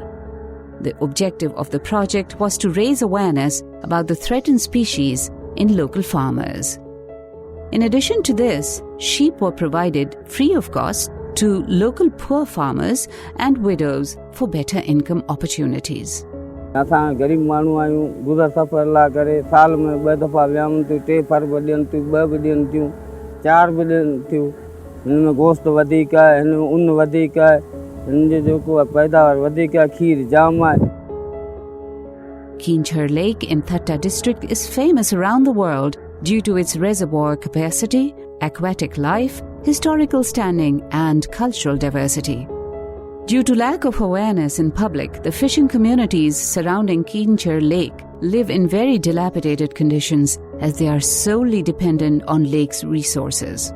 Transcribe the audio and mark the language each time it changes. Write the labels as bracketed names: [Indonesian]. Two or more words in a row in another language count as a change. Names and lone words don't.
[English] The objective of the project was to raise awareness about the threatened species in local farmers. In addition to this, sheep were provided free of cost to local poor farmers and widows for better income opportunities. [Sindhi] असां गरीब माण्हू आहियूं, गुज़र सफ़र लाइ करे साल में 2 दफ़ा वियाऊं थियूं, 3 फर बि ॾियनि थियूं, 2 बि ॾियनि थियूं, 4 बि ॾियनि थियूं. हिन में गोश्त वधीक आहे, हिन में ऊन वधीक आहे, हिन जो जेको पैदावार वधीक आहे, खीर जाम आहे. [English] Kinjhar Lake in Thar district is famous around the world due to its reservoir capacity, aquatic life, historical standing, and cultural diversity. Due to lack of awareness in public, the fishing communities surrounding Kinjhar Lake live in very dilapidated conditions as they are solely dependent on lake's resources.